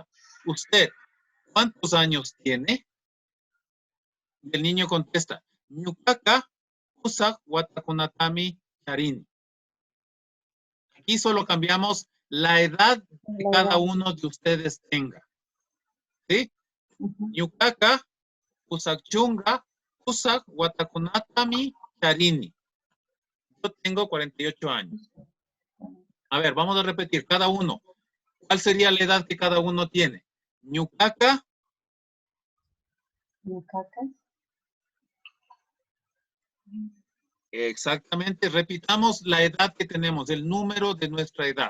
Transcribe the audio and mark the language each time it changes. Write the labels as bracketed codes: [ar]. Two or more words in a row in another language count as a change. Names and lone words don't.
[es] ¿Usted cuántos años tiene? Y el niño contesta, [qu] Ñukaka usa Watakunatami Charini. [es] Aquí solo cambiamos la edad que cada uno de ustedes tenga. ¿Sí? [qu] Ñukaka usa chunga usa Watakunatami Charini. [es] Yo tengo 48 años. A ver, vamos a repetir cada uno. ¿Cuál sería la edad que cada uno tiene? [qu] Ñukaka. Ñukaka. [es] Exactamente, repitamos la edad que tenemos, el número de nuestra edad.